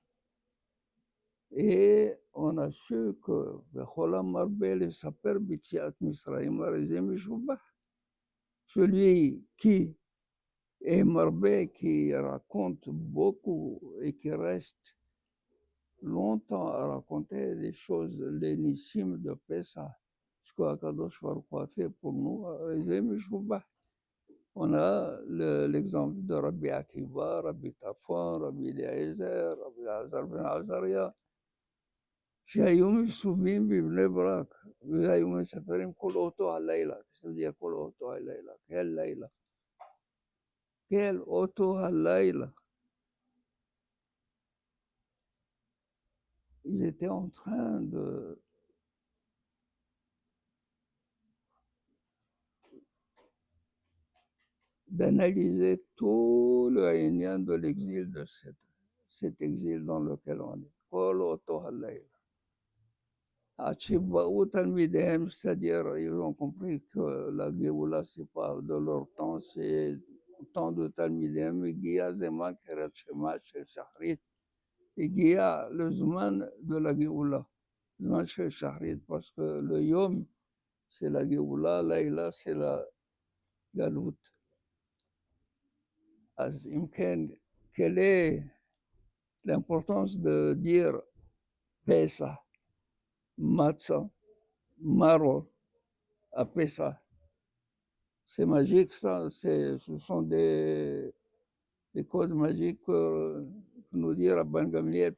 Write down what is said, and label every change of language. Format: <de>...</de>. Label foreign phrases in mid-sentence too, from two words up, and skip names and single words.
<fr>Et on a su que celui qui est marbé, qui raconte beaucoup et qui reste longtemps à raconter les choses, les nissim de Pessah, ce qu'</fr> <he>הקדוש ברוך הוא</he> <fr>a fait pour nous, on a l'exemple de</fr> <he>Rabbi Akiva, Rabbi Tafon, Rabbi Eliezer, Rabbi Azar ben Azaria, שהיו מסובים בבני ברק, והיו מספרים כל אותו הלילה. זה dire כל אותו הלילה, כל לילה. כל אותו הלילה.</he> <fr>Ils étaient en train d'analyser tout le haïnien de l'exil, de cet exil dans lequel on est.</fr> <he>כל אותו הלילה. עד שבאו תלמידיהם,</he> <fr>c'est-à-dire ils ont compris que la Géoula c'est pas de leur temps, c'est le temps de</fr> <he>תלמידיהם, הגיע זמן קריאת שמע של שחרית, הגיע לזמן</he> <fr>de la Géoula,</fr> <he>זמן של שחרית,</he> <fr>parce que le yom c'est la Géoula, לילה c'est la גלות.</fr> <he>אז אם כן,</he> <fr>quelle est l'importance de dire Pessah, Matzah, Maror à Pessah? C'est magique, ça. Ce sont des codes magiques que nous dit Rabban Gamliel.</fr>